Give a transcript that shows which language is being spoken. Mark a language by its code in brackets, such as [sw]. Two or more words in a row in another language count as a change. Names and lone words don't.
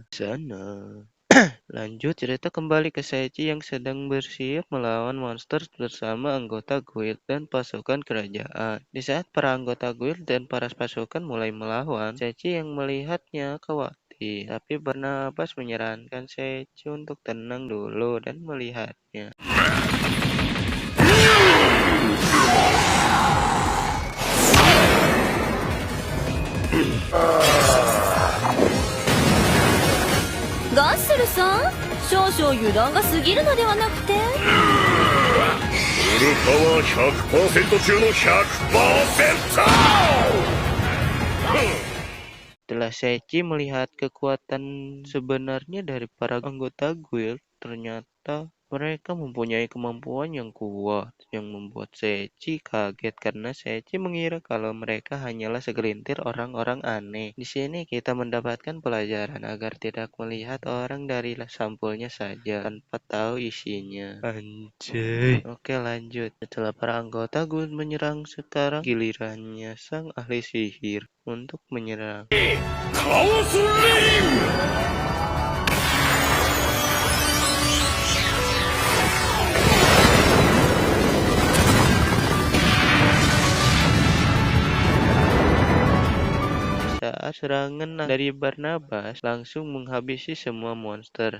[id] Lanjut cerita kembali ke Sechi yang sedang bersiap melawan monster bersama anggota guild dan pasukan kerajaan. Di saat para anggota guild dan para pasukan mulai melawan, Sechi yang melihatnya khawatir. Tapi Barnabas menyarankan Sechi untuk tenang dulu dan melihatnya. [ja] ガッセルさん、少々油断が過ぎるのではなくて。フルパワー 100% 中の 100%！ [id] Setelah Sechi melihat kekuatan sebenarnya dari para anggota guild, ternyata mereka mempunyai kemampuan yang kuat, yang membuat Sechi kaget karena Sechi mengira kalau mereka hanyalah segelintir orang-orang aneh. Di sini kita mendapatkan pelajaran agar tidak melihat orang dari sampulnya saja tanpa tahu isinya. Anjay. Oke, lanjut. Setelah para anggota guild menyerang, sekarang gilirannya sang ahli sihir untuk menyerang. [ja] カオスレイン！ [id] Saat serangan dari Barnabas langsung menghabisi semua monster.